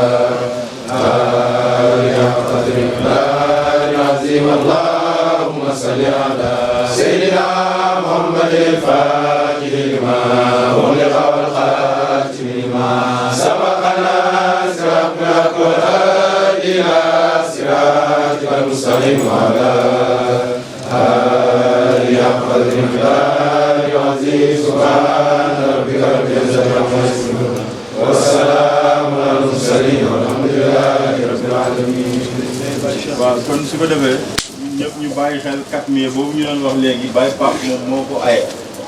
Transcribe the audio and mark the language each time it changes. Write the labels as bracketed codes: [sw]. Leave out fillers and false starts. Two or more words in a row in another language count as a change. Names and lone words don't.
[ar] آله حق قدره العظيم اللهم صل على سيدنا محمد الفاتح لما أغلق والخاتم لما سبق الناصر بالحق والهادي إلى صراطك المستقيم وعلى آله حق قدره العظيم سبحان ربك رب العزة عما يصفون والسلام على المرسلين والحمد لله رب العالمين. [wo] waaw kon su ko defee ñëpp ñu bàyyi xel 4 mai boobu ñu doon wax léegi Baye Pape moom moo ko aye